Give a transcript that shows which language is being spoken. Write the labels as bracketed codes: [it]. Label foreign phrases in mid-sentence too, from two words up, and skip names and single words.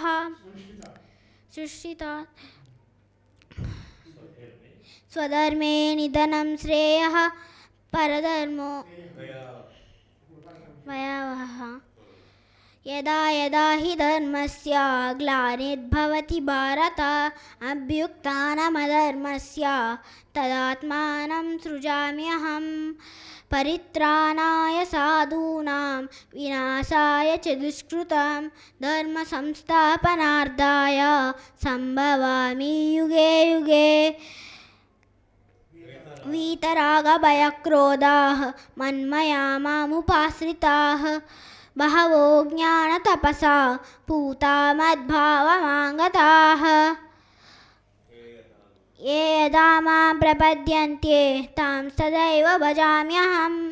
[sa] సృష్టితాత్ స్వధర్మే నిధనం శ్రేయః పరధర్మో భయావహః. యదా యదా హి ధర్మస్య గ్లానిర్భవతి భారత అభ్యుత్థానమధర్మస్య తదాత్మానం సృజామ్యహం. పరిత్రాణాయ సాధూనాం వినాశాయ చ దుష్కృతాం ధర్మ సంస్థాపనార్థాయ సంభవామి యుగే యుగే. వీతరాగభయక్రోధాః మన్మయా మాముపాశ్రితాః బహవో జ్ఞానతపసా పూతా మద్భావమాగతాః. ఏ యదా మాం ప్రపద్యంతే తాం తదైవ భజామ్యహం.